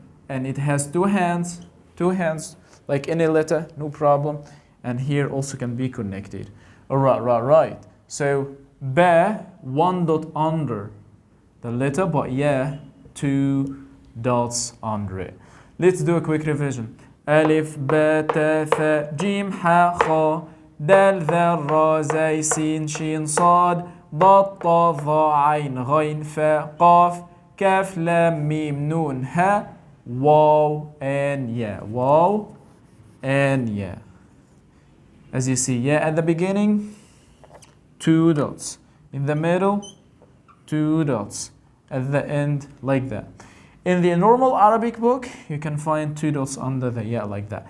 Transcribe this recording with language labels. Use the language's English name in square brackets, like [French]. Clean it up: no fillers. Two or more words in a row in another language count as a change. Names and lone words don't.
[English] And it has two hands, like any letter, no problem. And here also can be connected. Right. So ba, one dot under the letter, but yeah, two dots under it. Let's do a quick revision. Alif, [Arabic] با، تا، ثا، جيم، حا، خا، دال، ذال، را، زاي، سين، شين, sad, ضاد, طا, ظا, عين, غين, فا، قاف، كاف، لام، ميم, نون، ها، واو, [English] and yeah. Waw and yeah. As you see, yeah at the beginning, two dots. In the middle, two dots. At the end, like that. In the normal Arabic book, you can find two dots under the yeah like that.